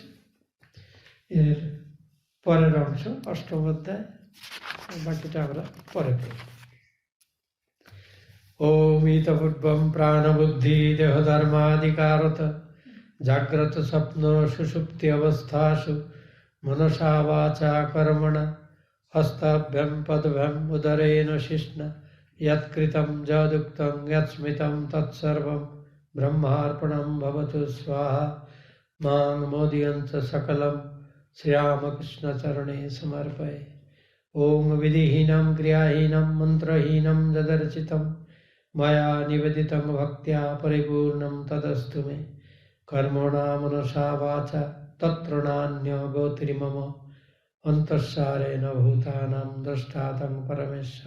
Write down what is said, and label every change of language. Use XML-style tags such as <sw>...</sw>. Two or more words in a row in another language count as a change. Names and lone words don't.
<bn>এর পরের অংশ অষ্টম অধ্যায়, বাকিটা আমরা পরে পড়ব।</bn> <sa>ওম ইতপূর্বম প্রাণবুদ্ধি দেহধর্মাধিকারত জাগ্রত স্বপ্ন সুষুপ্তি অবস্থাসু মনসা বাচা কর্মণা হস্তাভ্যম পদভ্যম উদরেণ শিষ্ণ যৎকৃতম যদুক্তম যৎস্মৃতম তৎসর্বম ব্রহ্মার্পণম ভবতু স্বাহা। মাং মোদয়ন্ত সকলম श्रीरामकृष्णचरणे समर्पये। ओम विधिहीनं क्रियाहीनं मन्त्रहीनं यदर्चितं मया निवेदितं भक्त्या परिपूर्णं तदस्तु मे। कर्मणा मनसा वाचा तत्र नान्यो गतिर् मम अन्तःसारेण भूतानां द्रष्टातं परमेश्वर।</sa>